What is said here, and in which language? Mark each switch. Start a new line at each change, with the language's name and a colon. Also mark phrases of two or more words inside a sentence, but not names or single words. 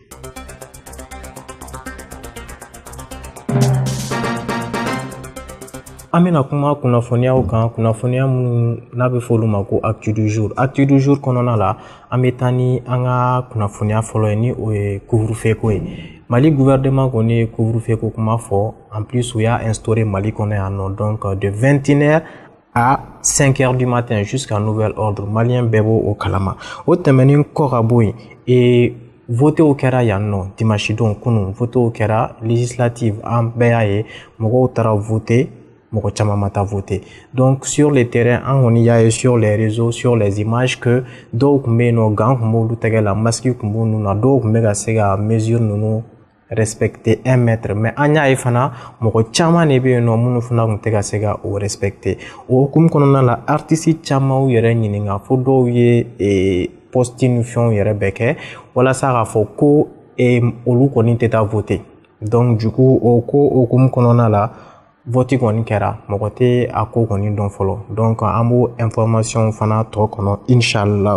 Bambara: An bɛna kuma kunnafoniyaw kan kunnafoniya minnu n'a bɛ fɔ olu ma ko
French: actu du jour
Bambara: kɔnɔna la an bɛ taa ni an ka kunnafoniya fɔlɔ ye ni o ye couvre-feu ko ye Mali gouvernement kɔni ye couvre-feu ko kuma fɔ
French: en plus
Bambara: u y'a instauré Mali kɔnɔ yan nɔ
French: donc de 21h à 5h du matin jusqu'à nouvel ordre
Bambara: malien bɛɛ b'o o kalama o tɛmɛnen kɔ ka bɔ yen votew kɛra yan nɔ dimanche don kunun votew kɛra législative an bɛɛ y'a ye mɔgɔw taara voter mɔgɔ caman ma taa voter donc
French: sur le terrain
Bambara: an kɔni y'a ye
French: sur les réseaux sur les images que
Bambara: dɔw tun bɛ yen nɔ gants tun b'olu tɛgɛ la masque tun b'u nun na dɔw tun bɛ ka se ka mesure ninnu respecter 1 mètre mais an y'a ye fana mɔgɔ caman de bɛ yen nɔ minnu fana tun tɛ ka se ka o respecter o hukumu kɔnɔna la artiste caman yɛrɛ ɲininka fo dɔw ye poste ni fɛnw yɛrɛ bɛɛ kɛ walasa k'a fɔ ko olu kɔni tɛ taa voter
French: donc du coup
Bambara: o ko hukumu kɔnɔna la vote kɔni kɛra mɔgɔ tɛ a ko kɔni dɔn fɔlɔ donc an b'o information fana tɔ kɔnɔ inshallah